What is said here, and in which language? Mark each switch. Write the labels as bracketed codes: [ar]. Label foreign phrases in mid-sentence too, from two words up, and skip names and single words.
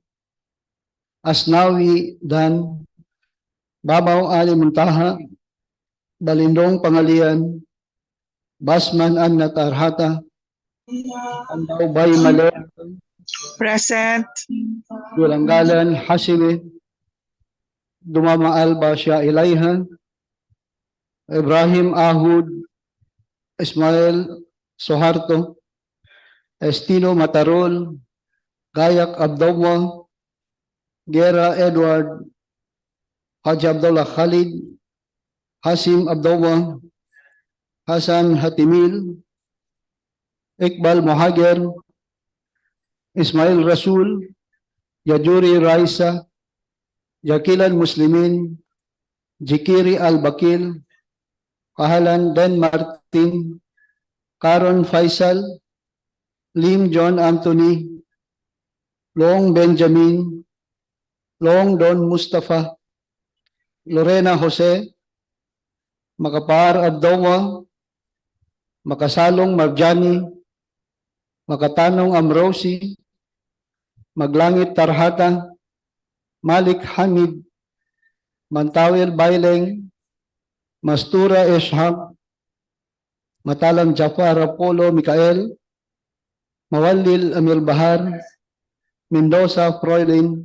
[en] Asnawi Dan, Babaw Ali Muntaha, Balindong Pangalian, Basman Anna Tarhata, Andaw Bay Male, Present. Dulanggalan Hasimi, Dumama Alba Shah Ilayha, Ibrahim Ahud, Ismail Soharto, Estino Matarol, Gayak Abdullah, Gera Edward, Haji Abdullah Khalid, Hasim Abdullah, Hasan Hatimil, Iqbal Mohager, Ismail Rasul, Yajuri Raisa, Jakilan Muslimin, Jikiri Al-Bakil, Kahalan Den Martin, Karon Faisal, Lim John Anthony, Long Benjamin, Long Don Mustafa, Lorena Jose, Makapar Abdullah, Makasalong Marjani, Makatanong Amrosi, Maglangit Tarhata, Malik Hamid, Mantawil Baileng, Mastura Ishaq, Matalang Jafar Apollo Mikael, Mawalil Amil Bahar, Mendoza Froilin,